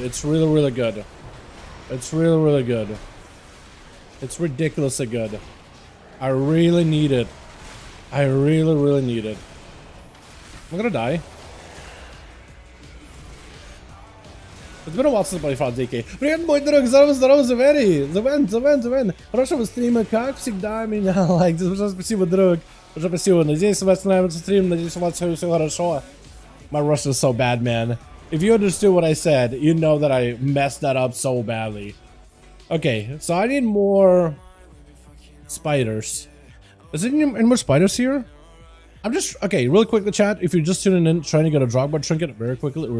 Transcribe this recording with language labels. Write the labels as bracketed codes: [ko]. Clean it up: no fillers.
[en] It's really, really good. It's really, really good. It's ridiculously good. I really need it. I really, really need it. I'm gonna die. It's been a while since I fought DK. [ru] Привет, мой друг! Здорово, Завери! Завен! Хорошего стрима, как всегда меня лайк. Спасибо, друг. Спасибо. Надеюсь, у вас нравится стрим. Надеюсь, у вас все хорошо. [en] My Russian is so bad, man. If you understood what I said, you know that I messed that up so badly. Okay, so I need more spiders. Is there any more spiders here? I'm just, okay, real quick, the chat, if you're just tuning in, trying to get a Drogba trinket, real quick.